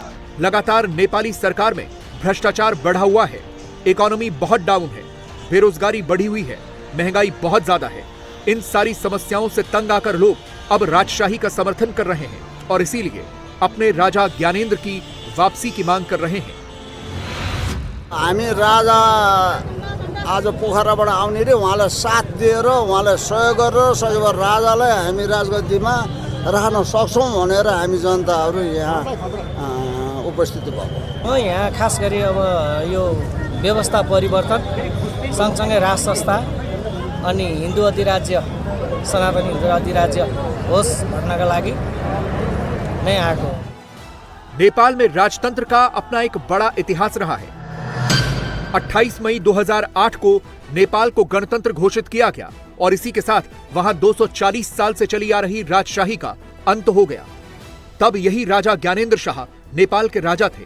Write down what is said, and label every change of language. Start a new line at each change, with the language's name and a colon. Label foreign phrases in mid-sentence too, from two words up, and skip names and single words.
Hindi: लगातार नेपाली सरकार में भ्रष्टाचार बढ़ा हुआ है, इकोनॉमी बहुत डाउन है, बेरोजगारी बढ़ी हुई है, महंगाई बहुत ज्यादा है। इन सारी समस्याओं से तंग आकर लोग अब राजशाही का समर्थन कर रहे हैं और इसीलिए अपने राजा ज्ञानेन्द्र की वापसी की मांग कर रहे हैं।
Nepali: हामी राजा आज पोखराबाट आउने रे, उहाँलाई साथ दिएर उहाँलाई सहयोग गरेर सकेभर राजालाई हामी राजगद्दीमा राख्न सक्छौँ भनेर हामी जनताहरू यहाँ उपस्थित भएको। यहाँ खास गरी अब यो व्यवस्था परिवर्तन सँगसँगै राज संस्था अनि हिन्दू अधिराज्य सनातनी हिन्दू अधिराज्य होस् भन्नका लागि नै आएको।
Hindi: नेपाल में राजतंत्र का अपना एक बड़ा इतिहास रहा है। 28 मई 2008 को नेपाल को गणतंत्र घोषित किया गया और इसी के साथ वहां 240 साल से चली आ रही राजशाही का अंत हो गया। तब यही राजा ज्ञानेन्द्र शाह नेपाल के राजा थे।